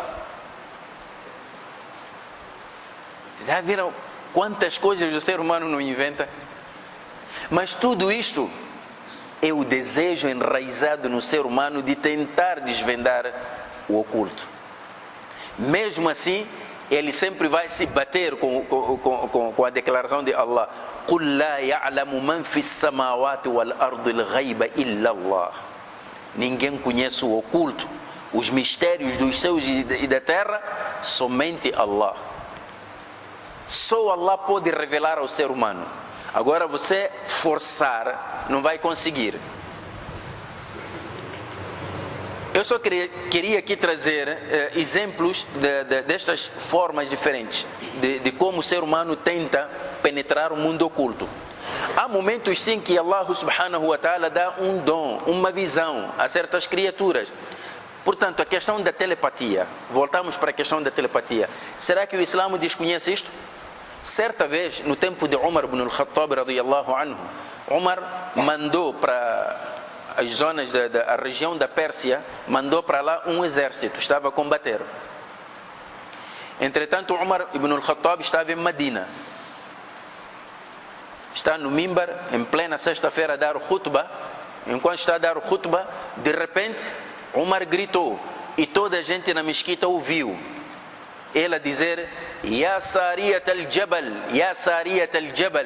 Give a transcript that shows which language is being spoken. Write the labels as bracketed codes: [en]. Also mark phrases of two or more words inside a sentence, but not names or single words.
[pt] Já viram quantas coisas o ser humano não inventa? Mas tudo isto é o desejo enraizado no ser humano de tentar desvendar o oculto. Mesmo assim, ele sempre vai se bater com a declaração de Allah: [ar] قُلْ لَا يَعْلَمُ مَنْ فِي السَّمَاوَاتِ وَالْأَرْضِ الْغَيْبَ إِلَّا اللَّهِ. [pt] Ninguém conhece o oculto, os mistérios dos céus e da terra, somente Allah. Só Allah pode revelar ao ser humano. Agora você forçar, não vai conseguir. Eu só queria aqui trazer exemplos destas formas diferentes de como o ser humano tenta penetrar o mundo oculto. Há momentos sim que Allah [ar] سبحانه وتعالى [pt] dá um dom, uma visão a certas criaturas. Portanto, a questão da telepatia, voltamos para a questão da telepatia. Será que o Islã desconhece isto? Certa vez, no tempo de Umar ibn al-Khattab [ar] رضي الله عنه, [pt] Umar mandou para as zonas da região da Pérsia, mandou para lá um exército, estava a combater. Entretanto, Umar ibn al-Khattab estava em Medina. Está no mimbar, em plena sexta-feira, a dar o khutbah. Enquanto está a dar o khutbah, de repente, Umar gritou, e toda a gente na mesquita ouviu. Ele a dizer, [ar] يا سارية الجبل يا سارية الجبل.